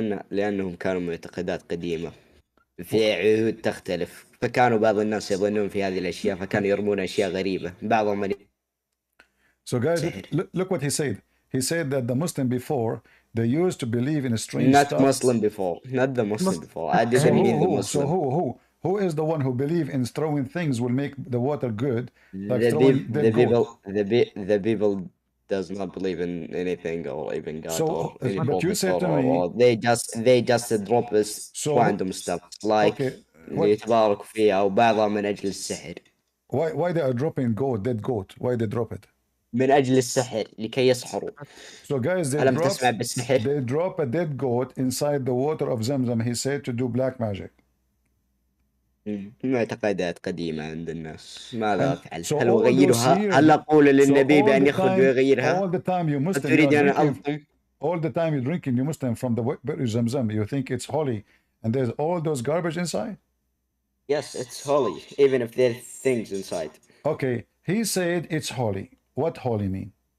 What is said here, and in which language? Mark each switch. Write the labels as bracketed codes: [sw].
[ar] لأنهم كانوا معتقدات قديمة في عهود تختلف، فكانوا بعض الناس يظنون في هذه الأشياء فكانوا يرمون أشياء غريبة بعضهم. [en] So guys, look what he said. He said that the Muslim before, they used to believe in a strange not stuff. Not the Muslim before. I didn't mean the Muslim. So who is the one who believe in throwing things will make the water good? Like the people does not believe in anything or even God. So, but you said to me, they just drop this random stuff like [ar] يتبارك فيها وبعضها من أجل السحر. [en] Why they are dropping dead goat? Why they drop it? [ar] من أجل السحر لكي يسحروا. [en] So guys, they drop a dead goat inside the water of Zamzam. He said to do black magic. [ar] معتقدات قديمة عند الناس ماذا أفعل؟ هل أغيرها؟ هل أقول للنبي بأن يخرج ويغيرها؟ [en] All the time you Muslim, [ar] تريد أن ألطم؟ [en] all the time you're drinking, you Muslim from the Zamzam, you think it's holy, and there's all those garbage inside. Yes, it's holy, even if there's things inside. Okay, he said it's holy. What holy mean?